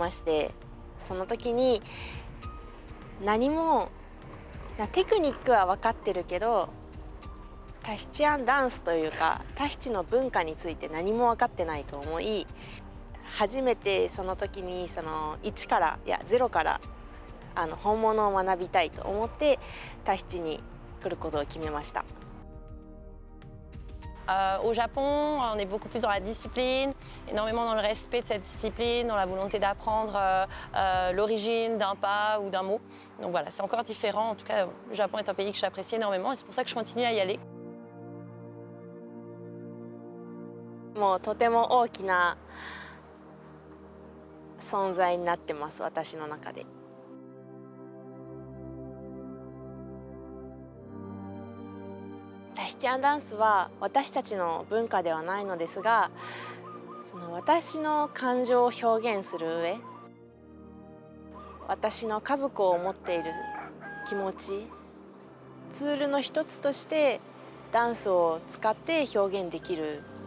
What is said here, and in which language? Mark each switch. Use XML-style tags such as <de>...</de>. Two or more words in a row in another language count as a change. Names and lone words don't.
<ja>まして、その時に何もテクニックは分かってるけどタヒチアンダンスというかタヒチの文化について何も分かってないと思い、初めてその時に1から0から本物を学びたいと思ってタヒチに来ることを決めました。</ja> <fr>Au Japon, on est beaucoup plus dans la discipline, énormément dans le respect de cette discipline, dans la volonté d'apprendre l'origine d'un pas ou d'un mot. Donc voilà, c'est encore différent. En tout cas, le Japon est un pays que j'apprécie énormément et c'est pour ça que je continue à y aller.</fr> <ja>もうとても大きな存在になってます、私の中で。タヒチアンダンスは私たちの文化ではないのですが、私の感情を表現する上、私の家族を思っている気持ち、ツールの一つとしてダンスを使って表現できる。</ja>